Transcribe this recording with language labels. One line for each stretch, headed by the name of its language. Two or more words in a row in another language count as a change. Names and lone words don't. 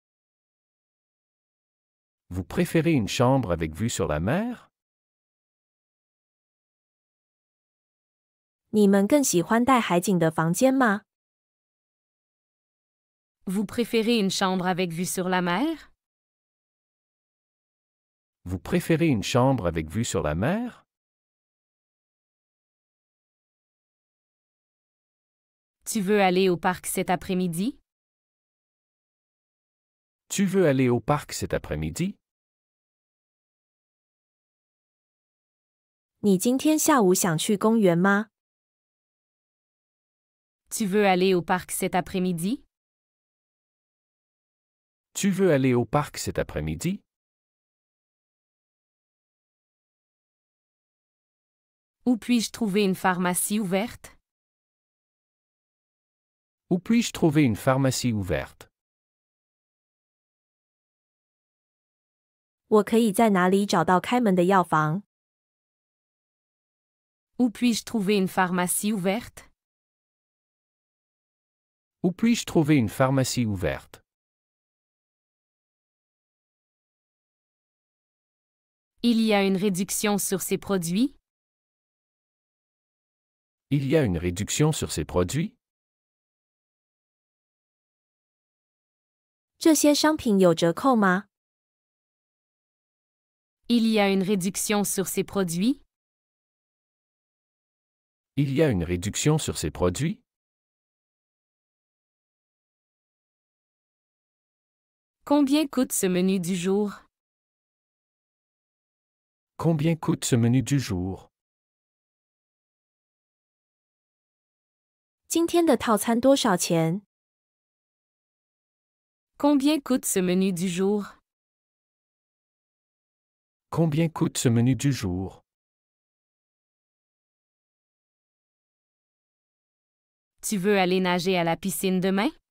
French: Vous préférez une chambre avec vue sur la mer?
Chinese: 你们更喜欢带海景的房间吗？
French: Vous préférez une chambre avec vue sur la mer? Vous préférez une chambre avec vue sur la mer? Tu veux aller au parc cet après-midi? Tu veux aller au parc cet après-midi?
Chinese: 你今天下午想去公园吗？
French: Tu veux aller au parc cet après-midi? Tu veux aller au parc cet après-midi? Où puis-je trouver une pharmacie ouverte? Où puis-je trouver une pharmacie ouverte?
Chinese: 我可以在哪里找到开门的药房？
French: Où puis-je trouver une pharmacie ouverte? Où puis-je trouver une pharmacie ouverte? Il y a une réduction sur ces produits? Il y a une réduction sur ces produits?
Chinese: 这些商品有折扣吗？
French: Il y a une réduction sur ces produits? Il y a une réduction sur ces produits? Combien coûte ce menu du jour? Combien coûte ce menu du jour?
Chinese: 今天的套餐多少钱？
French: Combien coûte ce menu du jour? Combien coûte ce menu du jour? Tu veux aller nager à la piscine demain?